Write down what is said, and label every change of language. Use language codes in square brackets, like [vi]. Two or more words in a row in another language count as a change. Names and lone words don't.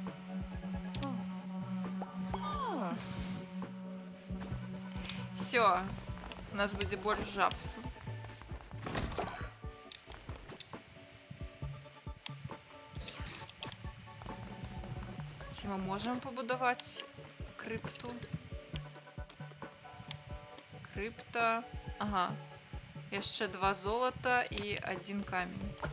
[ru] Всё. [be] У нас будзе больш жабсу. [uk] Ці ми можемо побудувати крипту? Крипта. Ага. [be] Яшчэ 2 золота і 1 камень.